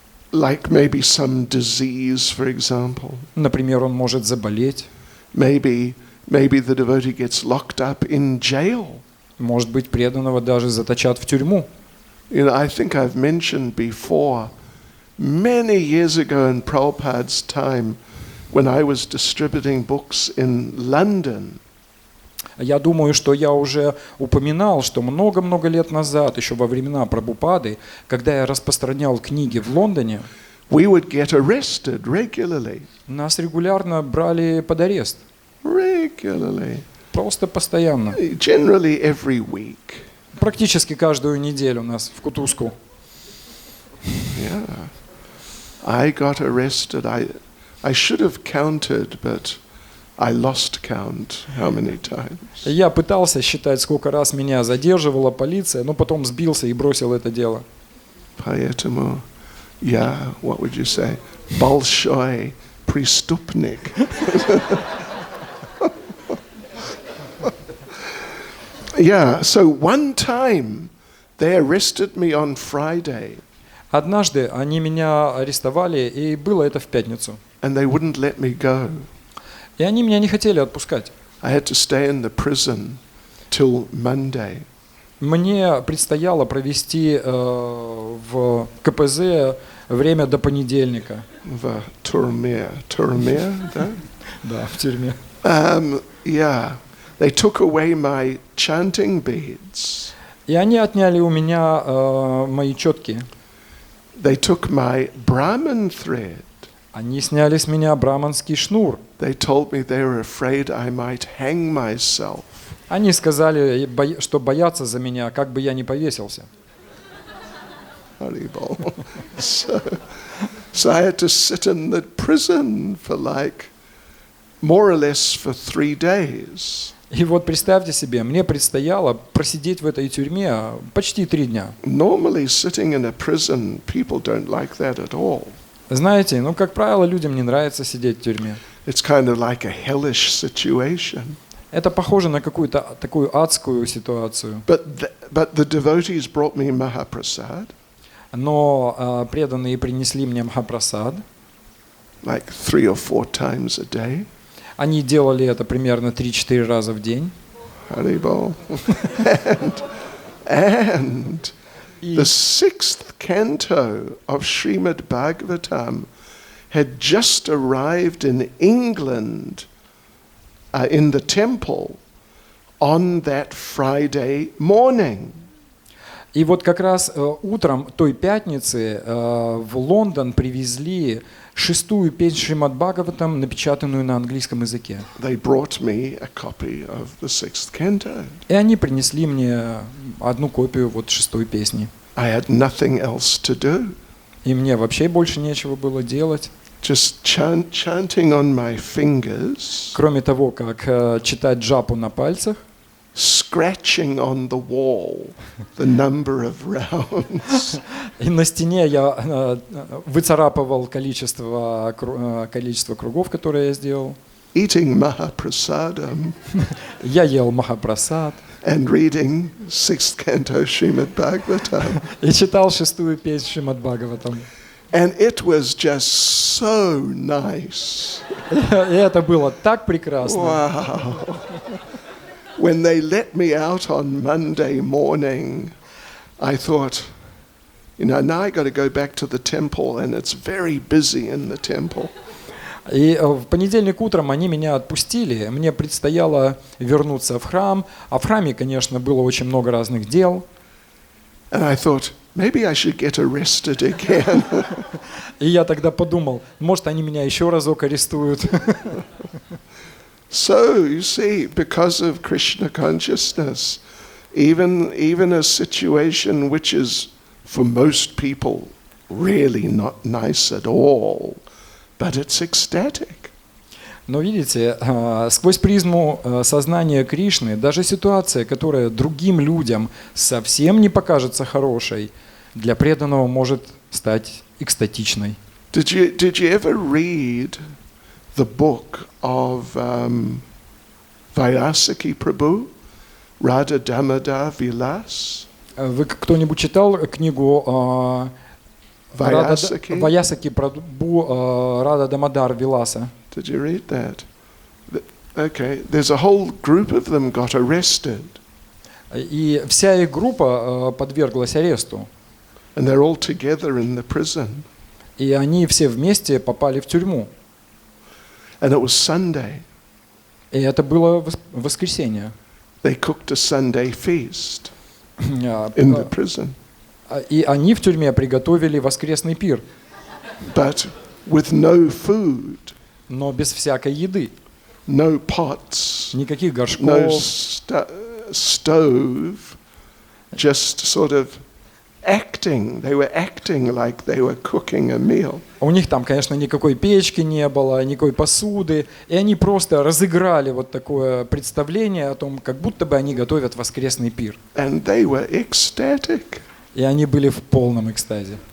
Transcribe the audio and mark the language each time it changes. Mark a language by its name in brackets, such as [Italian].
[English] like maybe some disease, for example, [Russian] например, он может заболеть, [English] maybe the devotee gets locked up in jail. [Russian] может быть, преданного даже заточат в тюрьму. [English] You know, I think I've mentioned before, many years ago in Prabhupada's time, when I was distributing books in London. [Russian] Я думаю, что я уже упоминал, что много-много лет назад, еще во времена Прабхупады, когда я распространял книги в Лондоне, [English] We would get arrested regularly. [Russian] нас регулярно брали под арест. [English] Regularly. [Russian] Просто постоянно. [English] Generally every week. [Russian] Практически каждую неделю нас в кутузку. [English] Yeah. I got arrested. I should have counted, but I lost count how many times. [Russian] Я пытался считать, сколько раз меня задерживала полиция, но потом сбился и бросил это дело. Поэтому я, [English] what would you say, [Russian] большой преступник. [English] Yeah, so one time they arrested me on Friday. [Russian] Однажды они меня арестовали, и было это в пятницу. [English] And they wouldn't let me go. [Russian] И они меня не хотели отпускать. [English] I had to stay in the prison till Monday. [Russian] Мне предстояло провести в КПЗ время до понедельника. В тюрьме, да? Да, в тюрьме. [English] Yeah, they took away my chanting beads. [Russian] И они отняли у меня мои четки. [English] They took my Brahman thread. [Russian] Они сняли с меня браманский шнур. [English] They told me they were afraid I might hang myself. [Russian] Они сказали, что боятся за меня, как бы я не повесился. [English] Horrible. So I had to sit in the prison for more or less for 3 days. [Russian] И вот представьте себе, мне предстояло просидеть в этой тюрьме почти 3 дня. [English] Normally sitting in a prison, people don't like that at all. [Russian] Знаете, как правило, людям не нравится сидеть в тюрьме. [English] It's kind of like a hellish situation. [Russian] Это похоже на какую-то такую адскую ситуацию. [English] But the devotees brought me Mahaprasad. [Russian] Но преданные принесли мне Махапрасад. [English] Like 3 or 4 times a day. [Russian] Они делали это примерно 3-4 раза в день. [English] Haribol. And the 6th canto of Srimad Bhagavatam had just arrived in England in the temple on that Friday morning. [Russian] И вот как раз утром той пятницы в Лондон привезли 6-ю песнь Шримад Бхагаватам, напечатанную на английском языке. [English] They brought me a copy of the 6th canto. [Russian] И они принесли мне одну копию вот 6-й песни. [English] I had nothing else to do. [Russian] И мне вообще больше нечего было делать. [English] Just chanting on my fingers. [Russian] Кроме того, как читать джапу на пальцах. [English] Scratching on the wall the number of rounds. [Russian] И на стене я выцарапывал количество кругов, которые я сделал. [English] Eating Mahaprasadam. [Russian] Я ел Махапрасад. [English] And reading 6th canto Srimad Bhagavatam. [Russian] И читал 6-ю песнь Шримад Бхагаватам. [English] And it was just so nice. [Russian] И это было так прекрасно. [English] Wow. When they let me out on Monday morning, I thought, now I got to go back to the temple, and it's very busy in the temple. [Russian] И в понедельник утром они меня отпустили. Мне предстояло вернуться в храм. А в храме, конечно, было очень много разных дел. [English] And I thought, maybe I should get arrested again. [Russian] И я тогда подумал, может, они меня еще разок арестуют. [English] So, you see, because of Krishna consciousness, even a situation which is, for most people, really not nice at all, but it's ecstatic. [Russian] Но видите, сквозь призму сознания Кришны, даже ситуация, которая другим людям совсем не покажется хорошей, для преданного может стать экстатичной. [English] Did you ever read the book of Vyasaki Prabhu, Radha Damodar Vilas? [Russian] Вы кто-нибудь читал книгу Ваясаки Прабху Рада Дамодар Виласа? [English] Did you read that? Okay, there's a whole group of them got arrested. [Russian] И вся их группа подверглась аресту. [English] And they're all together in the prison. [Russian] И они все вместе попали в тюрьму. [English] And it was Sunday. [Russian] И это было воскресенье. [English] They cooked a Sunday feast in the prison. [Russian] И они в тюрьме приготовили воскресный пир. [English] But with no food. [Russian] Но без всякой еды. [English] No pots. [Russian] Никаких горшков. [English] No stove. Just sort of acting. They were acting like they were cooking a meal. [Russian] У них там, конечно, никакой печки не было, никакой посуды. И они просто разыграли вот такое представление о том, как будто бы они готовят воскресный пир. [English] And they were ecstatic. [Russian] И они были в полном экстазе.